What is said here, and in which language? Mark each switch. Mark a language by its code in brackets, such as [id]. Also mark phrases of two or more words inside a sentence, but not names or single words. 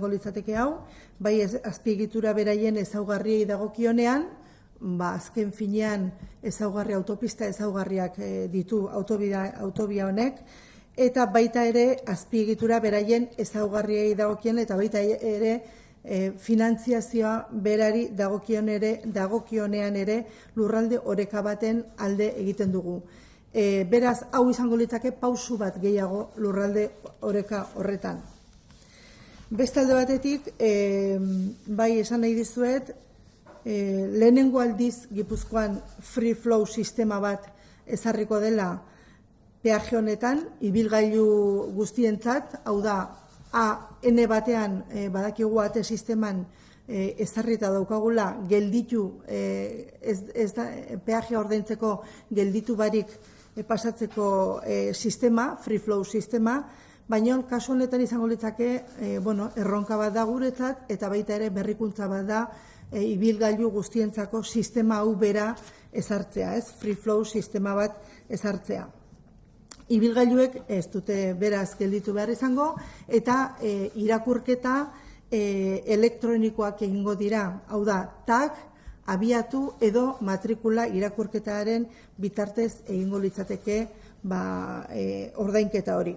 [eu] litzateke hau, bai azpiegitura beraien ezaugarriei dagokionean, azken finean ezaugarri autopista ezaugarriak ditu autobia honek, eta baita ere azpiegitura beraien ezaugarriei dagokien, eta baita ere finantziazioa berari dagokionean ere lurralde oreka baten alde egiten dugu. Beraz, hau izango litzake pausu bat gehiago lurralde oreka horretan. Beste alde batetik, bai esan nahi dizuet, lehenengo aldiz Gipuzkoan [en] free flow [eu] sistema bat ezarriko dela peaje honetan, ibilgailu guztientzat, hau da, N batean badakigu ate sisteman ezarrita daukagula gelditu, peajea ordaintzeko gelditu barik pasatzeko sistema, [en] free flow [eu] sistema, baina kasu honetan izango litzake erronka bat da guretzat, eta baita ere berrikuntza bat da ibilgailu guztientzako sistema hau bera ezartzea, [en] free flow [eu] sistema bat ezartzea. Ibilgailuek ez dute beraz gelditu behar izango, eta irakurketa elektronikoak egingo dira, hau da, tag, abiatu edo matrikula irakurketaren bitartez egingo litzateke ordainketa hori.